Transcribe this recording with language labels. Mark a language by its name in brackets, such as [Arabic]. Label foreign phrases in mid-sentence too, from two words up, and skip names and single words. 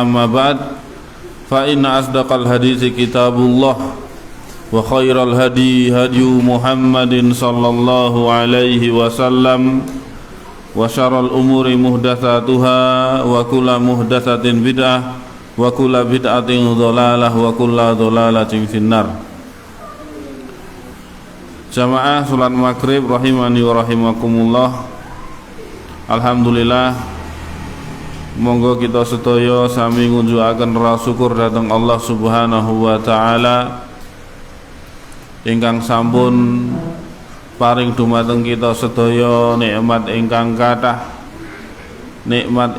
[Arabic] أما بعد، فإن أصدق الحديث كتاب الله وخير الهدي هدي محمد صلى الله عليه وسلم وشر الأمور محدثاتها وكل محدثة بدعة وكل بدعة ضلالة وكل ضلالة في النار. [Javanese] Jamaah salat maghrib [Arabic] رحمني ورحمكم الله. [Javanese] Alhamdulillah, monggo kita sedaya sami ngunjukaken rasa syukur dhateng [Arabic] الله سبحانه وتعالى [Javanese] ingkang sampun paring dumateng kita sedaya nikmat ingkang kathah, nikmat